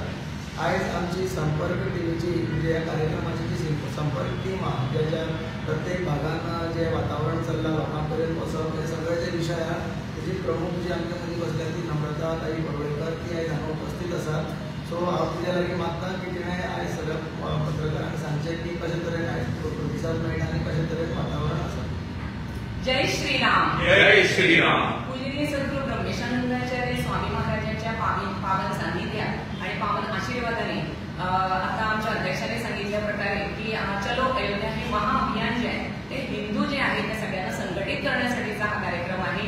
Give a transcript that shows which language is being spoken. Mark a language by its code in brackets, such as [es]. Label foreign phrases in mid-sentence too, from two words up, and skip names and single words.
[kok] आयज आमची संपर्क टीव्हीची म्हणजे ह्या कार्यक्रमाची जी संपर्क टीम आहा ज्या प्रत्येक भागान जे वातावरण चल्लां लोकां पर्यंत वचप हे सगळे जे विशय आहा तेजी प्रमुख जी आमच्या मदीं बसल्या ती नम्रता ताई बडवळकर ती आयज हांगा उपस्थित आसा. सो हांव तिच्या लागीं मागतां की तिणें आयज सगळ्या पत्रकारांक सांगचें की कशे तरेन आयज प्रतिसाद मेळटा आनी कशे तरेन वातावरण आसा. [hi] जय श्रीराम. जय श्रीराम. [mr] पूजनीय सद्गुरू ब्रह्मेशानंदाचार्य स्वामी महाराजांच्या पावन सान्निध्यात आणि पावन आशीर्वादाने आता आमच्या अध्यक्षाने सांगितल्या प्रकारे की [hi] चलो अयोध्या [mr] हे महाअभियान जे आहे ते हिंदू जे आहेत त्या सगळ्यांना संघटित करण्यासाठीचा हा कार्यक्रम आहे.